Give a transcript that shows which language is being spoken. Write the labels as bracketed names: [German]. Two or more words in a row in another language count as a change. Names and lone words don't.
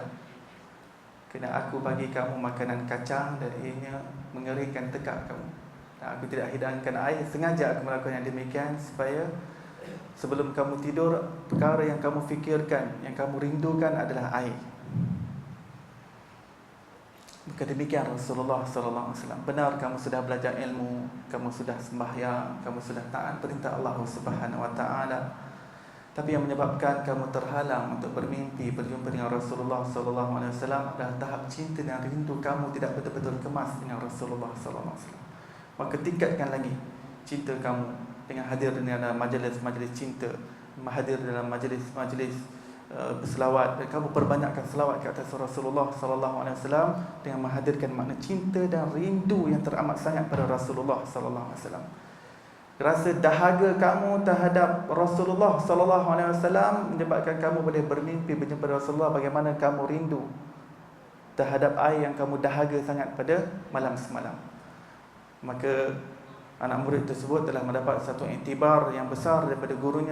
[Malay] Kerana aku bagi kamu makanan kacang dan ianya mengeringkan tekak kamu. Dan aku tidak hidangkan air, sengaja aku melakukan yang demikian supaya sebelum kamu tidur, perkara yang kamu fikirkan, yang kamu rindukan adalah air. Maka demikian Rasulullah [Arabic] صلى الله عليه وسلم. [Malay] Benar, kamu sudah belajar ilmu, kamu sudah sembahyang, kamu sudah taat perintah Allah [Arabic] سبحانه وتعالى. [Malay] Tapi yang menyebabkan kamu terhalang untuk bermimpi berjumpa dengan Rasulullah [Arabic] صلى الله عليه وسلم [Malay] adalah tahap cinta dan rindu kamu tidak betul-betul kemas dengan Rasulullah [Arabic] صلى الله عليه وسلم. [Malay] Maka tingkatkan lagi cinta kamu dengan hadir dalam majlis-majlis cinta, hadir dalam majlis-majlis berselawat, dan kamu perbanyakkan selawat ke atas Rasulullah [Arabic] صلى الله عليه وسلم [Malay] dengan menghadirkan makna cinta dan rindu yang teramat sangat pada Rasulullah [Arabic] صلى الله عليه وسلم. [Malay] Rasa dahaga kamu terhadap Rasulullah [Arabic] صلى الله عليه وسلم [Malay] menyebabkan kamu boleh bermimpi berjumpa Rasulullah, bagaimana kamu rindu terhadap air yang kamu dahaga sangat pada malam semalam. Maka anak murid tersebut telah mendapat satu iktibar yang besar daripada gurunya.